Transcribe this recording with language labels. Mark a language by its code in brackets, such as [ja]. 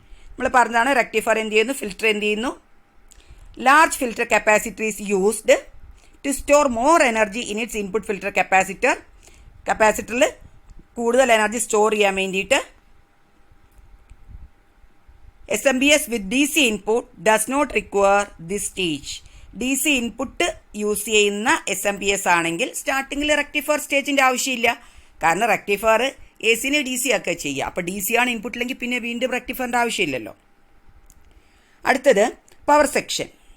[ml] നമ്മൾ പറഞ്ഞതാണ് റെക്ടിഫയർ എന്ത് ചെയ്യുന്നു, ഫിൽറ്റർ എന്ത് ചെയ്യുന്നു. [en] Large filter capacitor is used to store more energy in its input filter capacitor. [ml] കപ്പാസിറ്ററിൽ കൂടുതൽ എനർജി സ്റ്റോർ ചെയ്യാൻ വേണ്ടിയിട്ട്. [en] SMBS with DC input does not require this stage. [ml] DC input use ചെയ്യുന്ന SMBS ആണെങ്കിൽ സ്റ്റാർട്ടിങ്ങിൽ റെക്ടിഫയർ സ്റ്റേജിൻ്റെ ആവശ്യമില്ല. കാരണം റെക്ടിഫയർ ACനെ DC ആക്കുക ചെയ്യുക. അപ്പോൾ DC ആണ് ഇൻപുട്ടിലെങ്കിൽ പിന്നെ വീണ്ടും റെക്ടിഫയറിൻ്റെ ആവശ്യമില്ലല്ലോ. അടുത്തത് പവർ സെക്ഷൻ.